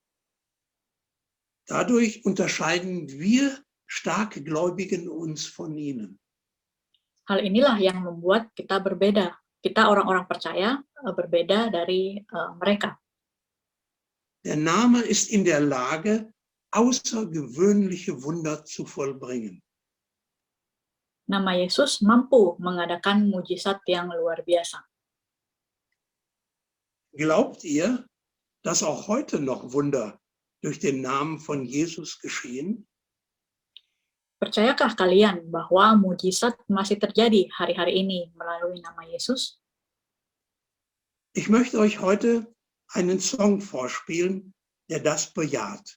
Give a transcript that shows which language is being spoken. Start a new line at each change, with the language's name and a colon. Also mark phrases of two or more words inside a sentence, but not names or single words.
German: Dadurch unterscheiden wir Starkgläubigen uns von ihnen.
Indonesian: Hal inilah yang membuat kita berbeda. Kita orang-orang percaya berbeda dari mereka.
German: Der Name ist in der Lage, außergewöhnliche Wunder zu vollbringen.
Indonesian: Nama Yesus mampu mengadakan mujizat yang luar biasa.
German: Glaubt ihr, dass auch heute noch Wunder durch den Namen von Jesus geschehen?
Indonesian: Percayakah kalian bahwa mujizat masih terjadi hari-hari ini melalui nama Yesus?
German: Ich möchte euch heute einen Song vorspielen, der das bejaht.